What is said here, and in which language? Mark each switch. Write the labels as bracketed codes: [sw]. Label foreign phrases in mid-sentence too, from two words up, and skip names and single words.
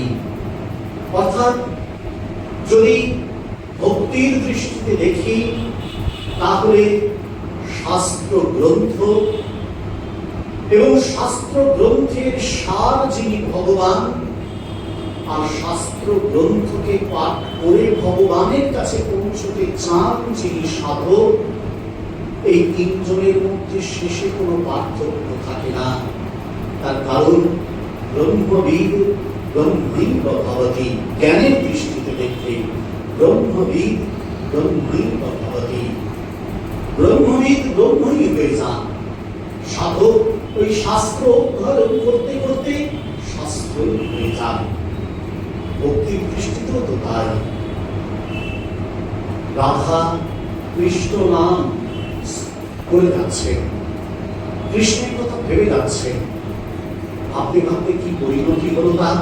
[bn] অর্থাৎ যদি ভক্তির দৃষ্টিতে দেখি, তাহলে শাস্ত্র গ্রন্থ এবং শাস্ত্র গ্রন্থের সার যিনি ভগবান, আর শাস্ত্র গ্রন্থকে পাঠ করে ভগবানের কাছে পৌঁছতে চান যিনি সাধক, এই তিনজনের মধ্যে শেষে কোনো পার্থক্য থাকে না। তার কারণ [sa] ব্রহ্মবিদ ব্রহ্মৈব ভবতি, [bn] জ্ঞানের দৃষ্টিতে দেখলে [sa] ব্রহ্মবিদ ব্রহ্মৈব ভবতি, [bn] ব্রহ্মবিদ ব্রহ্মই হয়ে যান। সাধক ওই শাস্ত্র অধ্যয়ন করতে করতে শাস্ত্রই হয়ে যান। ভক্তির দৃষ্টিতেও তো তাই। রাধা কৃষ্ণ নাম করে যাচ্ছে, কৃষ্ণের কথা ভেবে যাচ্ছে, ভাবতে ভাবতে কি পরিণতি হলো তার।